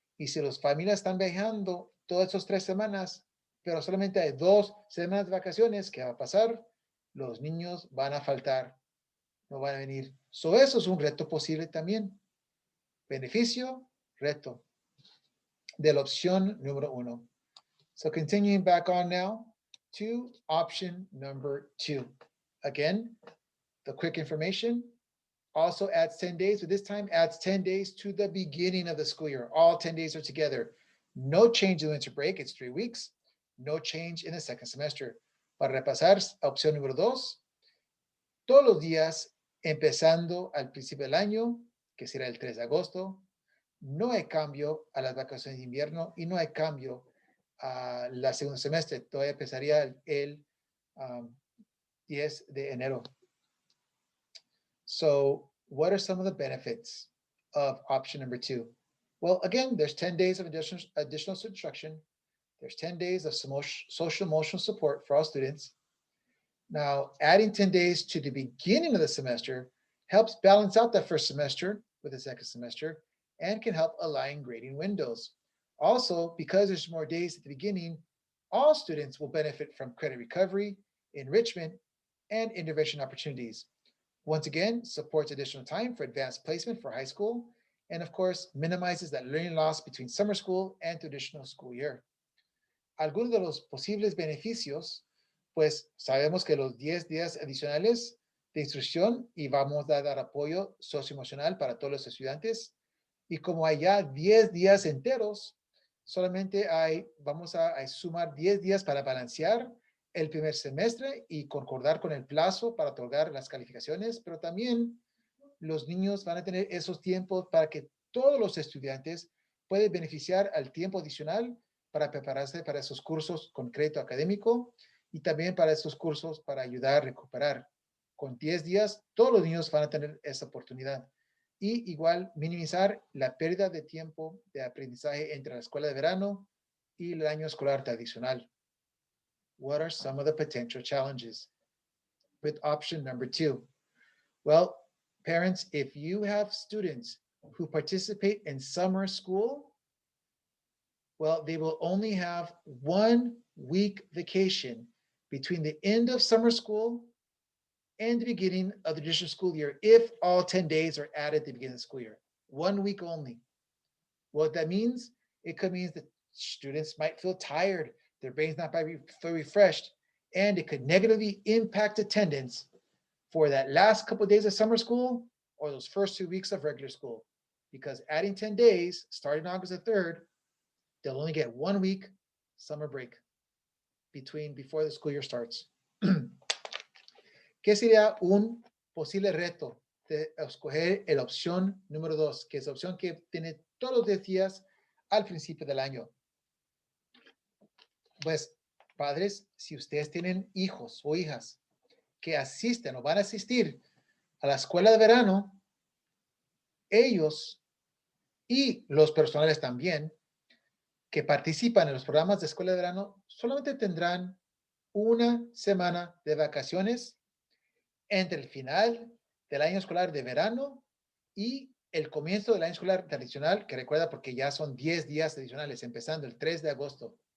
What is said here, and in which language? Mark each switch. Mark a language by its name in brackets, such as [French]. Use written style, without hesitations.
[Spanish] Y si las familias están viajando todas esas 3 semanas, pero solamente hay 2 semanas de vacaciones, ¿qué va a pasar? Los niños van a faltar, no van a venir. So, eso es un reto posible también. Beneficio, reto de la opción número 1. [English] So continuing back on now to option number 2. Again, the quick information also adds 10 days, but this time adds 10 days to the beginning of the school year. All 10 days are together. No change in the winter break, it's 3 weeks. No change in the second semester. [Spanish] Para repasar, opción número 2, todos los días empezando al principio del año, que será el 3 de agosto, no hay cambio a las vacaciones de invierno y no hay cambio a la segundo semestre. Todavía empezaría el 10 de enero. [English] So what are some of the benefits of option number 2? Well, again, there's 10 days of additional instruction. There's 10 days of social emotional support for all students. Now, adding 10 days to the beginning of the semester helps balance out that first semester with the second semester and can help align grading windows. Also, because there's more days at the beginning, all students will benefit from credit recovery, enrichment, and intervention opportunities. Once again, supports additional time for advanced placement for high school, and of course, minimizes that learning loss between summer school and traditional school year. [Spanish] Algunos de los posibles beneficios, pues sabemos que los 10 días adicionales de instrucción y vamos a dar apoyo socioemocional para todos los estudiantes. Y como hay ya 10 días enteros, solamente vamos a sumar 10 días para balancear el primer semestre y concordar con el plazo para otorgar las calificaciones, pero también los niños van a tener esos tiempos para que todos los estudiantes pueden beneficiar al tiempo adicional para prepararse para esos cursos con crédito académico y también para esos cursos para ayudar a recuperar. Con 10 días, todos los niños van a tener esa oportunidad. Y igual minimizar la pérdida de tiempo de aprendizaje entre la escuela de verano y el año escolar tradicional. [English] What are some of the potential challenges with option number 2? Well, parents, if you have students who participate in summer school, well, they will only have 1 week vacation between the end of summer school and the beginning of the traditional school year if all 10 days are added at the beginning of the school year. 1 week only. What that means, it could mean that students might feel tired, their brain's not feel refreshed, and it could negatively impact attendance for that last couple of days of summer school or those first 2 weeks of regular school. Because adding 10 days, starting August the 3rd, they'll only get 1 week summer break before the school year starts. [Spanish] ¿Qué sería un posible reto de escoger la opción número 2, que es la opción que tiene todos los 10 días al principio del año? Pues, padres, si ustedes tienen hijos o hijas que asisten o van a asistir a la escuela de verano, ellos y los personales también que participan en los programas de escuela de verano solamente tendrán una semana de vacaciones entre el final del año escolar de verano y el comienzo del año escolar tradicional, que recuerda porque ya son 10 días adicionales, empezando el 3 de agosto.